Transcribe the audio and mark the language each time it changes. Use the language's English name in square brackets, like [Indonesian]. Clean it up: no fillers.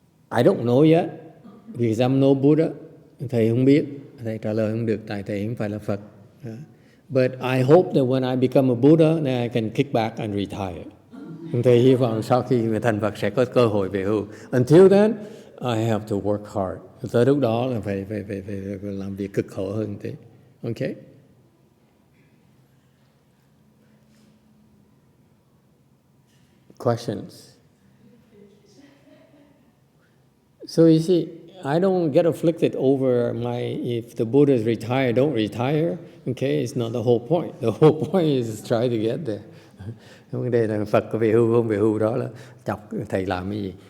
[English] I don't know yet, because I'm no Buddha. [Vietnamese] Thầy không biết, thầy trả lời không được, tại thầy không phải là Phật. [English] But I hope that when I become a Buddha, then I can kick back and retire. [Vietnamese] Thầy hy vọng sau khi người thành Phật sẽ có cơ hội về hưu. [English] Until then, I have to work hard. [Vietnamese] Tới lúc đó là phải làm việc cực khổ hơn thế. [English] Okay? Questions? So you see, I don't get afflicted over if the Buddhas retire, don't retire. Okay, it's not the whole point. The whole point is try to get there. [Vietnamese] Vấn đề là Phật có về hưu không về hưu đó là chọc thầy làm cái gì.